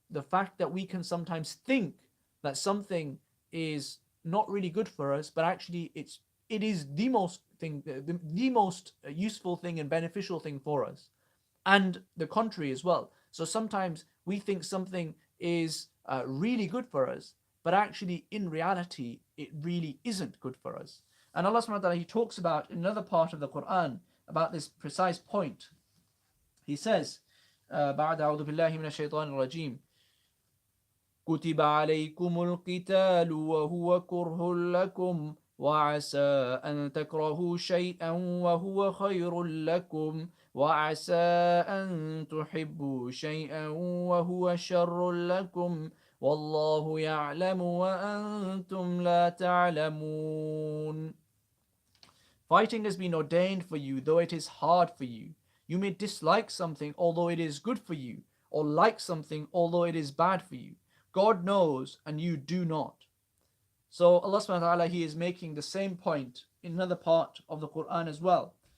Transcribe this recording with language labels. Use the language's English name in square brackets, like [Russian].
[English] fact that we can sometimes think that something is not really good for us, but actually it is the most useful thing and beneficial thing for us, and the contrary as well. So sometimes we think something is really good for us, but actually in reality it really isn't good for us. And Allah subhanahu wa ta'ala, He talks about in another part of the Quran about this precise point. He says, [Arabic] بعد أعوذ بالله من الشيطان الرجيم كتب عليكم القتال وهو كره لكم وعسى أن تكرهوا شيئا وهو خير لكم وعسى أن تحبوا شيئا وهو شر لكم والله يعلم وأنتم لا تعلمون. [English] Fighting has been ordained for you, though it is hard for you. You may dislike something, although it is good for you, or like something, although it is bad for you. God knows and you do not. So Allah subhanahu wa ta'ala, He is making the same point in another part of the Quran as well.